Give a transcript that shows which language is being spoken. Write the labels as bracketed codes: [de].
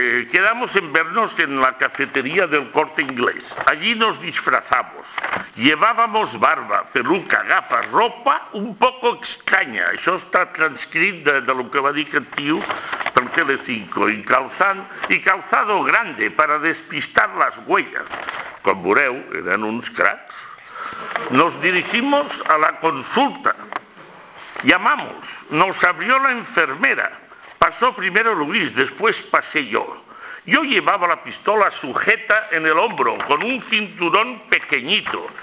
[es] Quedamos en vernos en la cafetería del Corte Inglés. Allí nos disfrazamos. Llevábamos barba, peluca, gafas, ropa un poco extraña. [ca] Això està transcrit de lo que va dir aquest tio per Telecinco. [es] Y calzado grande para despistar las huellas. [ca] Com veureu, eren uns cracs. [es] Nos dirigimos a la consulta. Llamamos. Nos abrió la enfermera. Pasó primero Luis, después pasé yo. Yo llevaba la pistola sujeta en el hombro, con un cinturón pequeñito.